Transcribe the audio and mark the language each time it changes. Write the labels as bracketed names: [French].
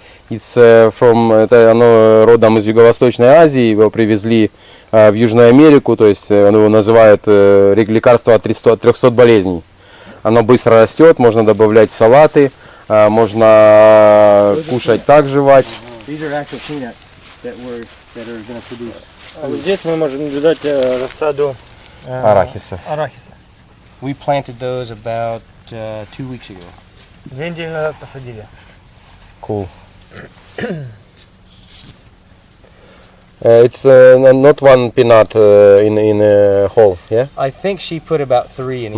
[Russian] It's это оно родом из Юго-Восточной Азии, его привезли в Южную Америку, то есть его называют лекарство от 300 болезней. Оно быстро растет, можно добавлять в салаты, можно кушать так, жевать. [English] These are actual peanuts that are going to produce. [Russian] Здесь мы можем наблюдать рассаду Арахиса. арахиса. [English] We planted those about 2 weeks ago. [Russian] 2 недели назад посадили. [English] Cool. It's not one peanut in a hole, yeah? I think she put about 3 in each